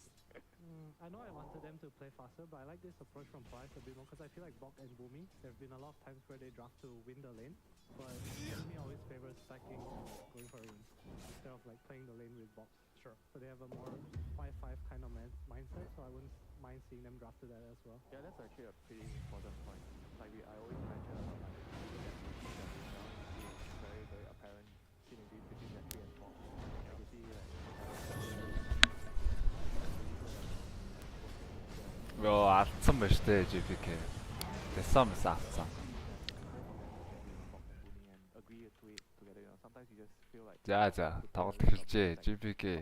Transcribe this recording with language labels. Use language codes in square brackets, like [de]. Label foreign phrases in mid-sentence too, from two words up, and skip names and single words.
[en] I know I wanted them to play faster, but I like this approach from Polaris a bit more, because I feel like Bok and Boomy, there have been a lot of times where they draft to win the lane, but Boomy always favors stacking and going for wins, instead of like playing the lane with Bok. Sure. So they have a more 5-5 kind of mindset, so I wouldn't mind seeing them draft to that as well. Yeah, that's actually a pretty important point. Like I always mention about like, it's very, very apparent synergy between the 3 and 4. You see [mn] Йоо алдсан ба штэ JPK. Тэсэн авсан. За тоглолт эхэлжээ JPK.